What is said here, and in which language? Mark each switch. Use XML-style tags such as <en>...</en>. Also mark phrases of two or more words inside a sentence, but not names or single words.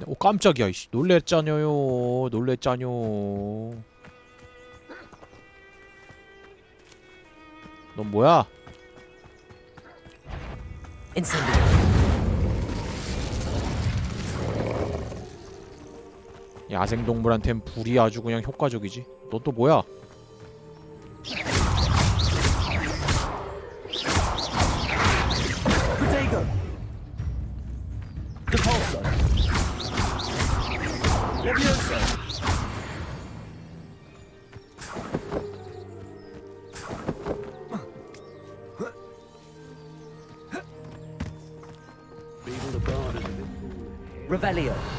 <ko>오 깜짝이야. 이씨. 놀랬잖여요. 놀랬잖요. 넌 뭐야? Incendio. 야생동물한텐 불이 아주 그냥 효과적이지. 너 또 뭐야? Protego. Depulso. Levioso. Revelio.</ko>